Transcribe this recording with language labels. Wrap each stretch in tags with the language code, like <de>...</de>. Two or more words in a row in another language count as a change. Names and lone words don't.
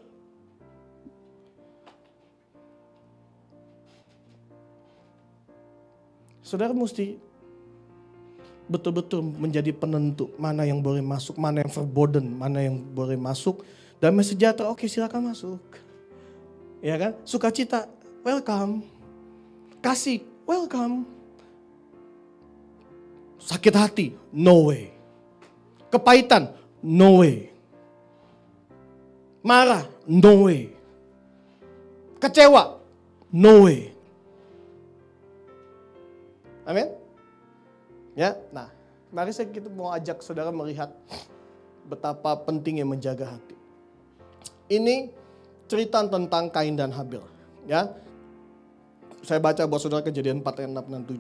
<id>Saudara mesti betul-betul menjadi penentu mana yang boleh masuk, mana yang verboden, mana yang boleh masuk. Damai sejahtera, oke silakan masuk. Ya kan? Sukacita, welcome. Kasih, welcome. Sakit hati,</id> <en>no way.</en> <id>Kepahitan,</id> <en>no way.</en> <id>Marah,</id> <en>no way.</en> <id>Kecewa,</id> <en>no way.</en> <id>Amin. Ya, nah, mari kita mau ajak saudara melihat betapa pentingnya menjaga hati. Ini cerita tentang Kain dan Habil. Ya, saya baca buat saudara Kejadian 4 ayat 6 dan 7.</id>